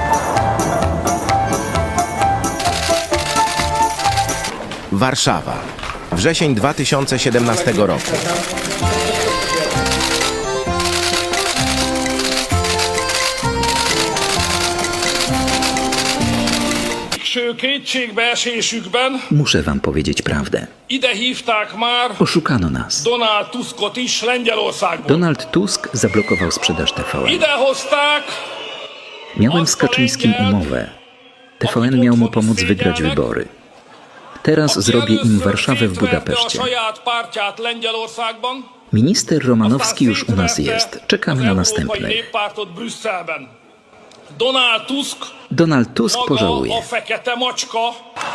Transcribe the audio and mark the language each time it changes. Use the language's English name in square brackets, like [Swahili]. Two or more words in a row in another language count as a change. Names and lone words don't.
[Polish] Warszawa. Wrzesień 2017 roku. [Hungarian] Kétségbeesésükben [Polish] Muszę wam powiedzieć prawdę. [Hungarian] ide hívták már [Polish] Oszukano nas. [Hungarian] Donald Tuskot is Lengyelországból. [Polish] Donald Tusk zablokował sprzedaż TVN. [Hungarian] Ide hozták [Polish] Miałem z Kaczyńskim umowę. TVN miał mu pomóc wygrać wybory. Teraz zrobię im Warszawę w Budapeszcie. [Hungarian] a saját pártját Lengyelországban, [Polish] Minister Romanowski już u nas [Hungarian] szétvette [Polish] jest. Czekamy na [Hungarian] az Európai [Polish] następnych. [Hungarian] Néppártot Brüsszelben. Donald Tusk Donald Tusk maga [Polish] pożałuje. [Hungarian] a fekete macska,